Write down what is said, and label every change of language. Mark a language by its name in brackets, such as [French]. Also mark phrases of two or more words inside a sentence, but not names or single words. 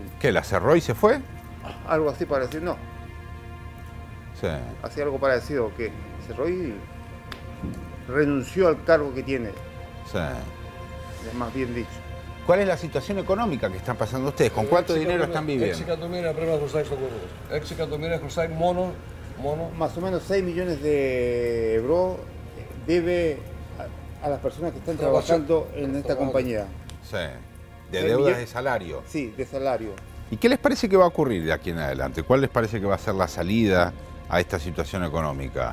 [Spanish] ¿Qué, la cerró y se fue? Algo así parecido, no. Sí. Hacía algo parecido, que cerró y renunció al cargo que tiene. Sí. Es más bien dicho. ¿Cuál es la situación económica que están pasando ustedes? ¿Con cuánto dinero están viviendo? [Greek] 6 εκατομμύρια πρέπει να χρωστάει στον κόσμο. 6 εκατομμύρια χρωστάει μόνο. [Spanish] Más o menos 6 millones de euros debe a las personas que están trabajando en esta compañía. Sí. De deudas de salario. Sí, de salario. ¿Y qué les parece que va a ocurrir de aquí en adelante? ¿Cuál les parece que va a ser la salida a esta situación económica?